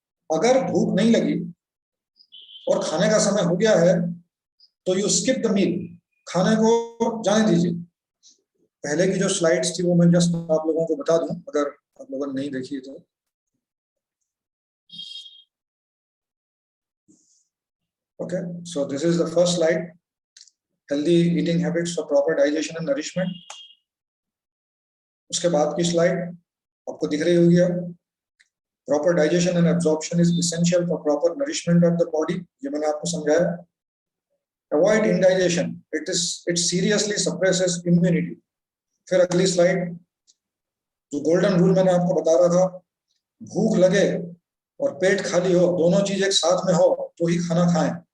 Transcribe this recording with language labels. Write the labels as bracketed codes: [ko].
[hi] अगर भूख नहीं लगी और खाने का समय हो गया है तो [en] you skip the meal, [hi] खाने को जाने दीजिए। पहले की जो स्लाइड्स थी वो मैं जस्ट आप लोगों को बता दूं, अगर आप लोगों ने नहीं देखी तो। [en] Okay, so this is the first slide, healthy eating habits for proper digestion and nourishment. [hi] उसके बाद की स्लाइड आपको दिख रही होगी अब। [en] proper digestion and absorption is essential for proper nourishment of the body, [hi] ये मैंने आपको समझाया, [en] Avoid indigestion, it seriously suppresses immunity. [hi] फिर अगली स्लाइड, जो गोल्डन रूल मैंने आपको बता रहा था, भूख लगे और पेट खाली हो, दोनों चीज एक साथ में हो तो ही खाना खाएं।